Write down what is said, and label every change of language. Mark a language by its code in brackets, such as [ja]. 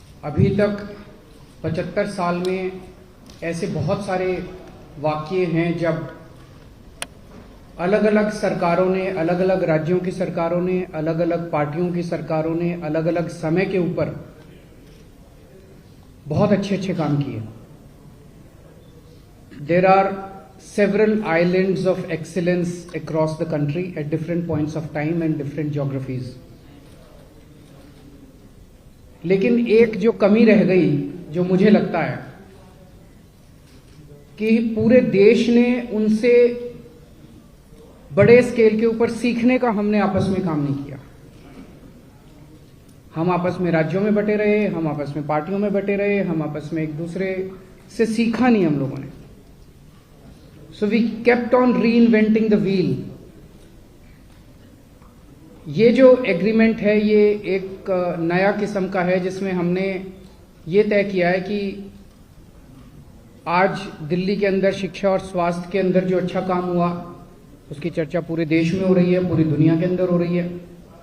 [hi] अभी तक 75 साल में ऐसे बहुत सारे वाक़ये हैं जब अलग अलग सरकारों ने, अलग अलग राज्यों की सरकारों ने, अलग अलग पार्टियों की सरकारों ने अलग अलग समय के ऊपर बहुत अच्छे अच्छे काम किए। [en] There are several islands of excellence across the country at different points of time and different geographies. [hi] लेकिन एक जो कमी रह गई, जो मुझे लगता है कि पूरे देश ने उनसे बड़े स्केल के ऊपर सीखने का हमने आपस में काम नहीं किया। हम आपस में राज्यों में बटे रहे, हम आपस में पार्टियों में बटे रहे, हम आपस में एक दूसरे से सीखा नहीं हम लोगों ने। [en] So we kept on reinventing the wheel. [hi] ये जो एग्रीमेंट है ये एक नया किस्म का है जिसमें हमने ये तय किया है कि आज दिल्ली के अंदर शिक्षा और स्वास्थ्य के अंदर जो अच्छा काम हुआ उसकी चर्चा पूरे देश में हो रही है, पूरी दुनिया के अंदर हो रही है।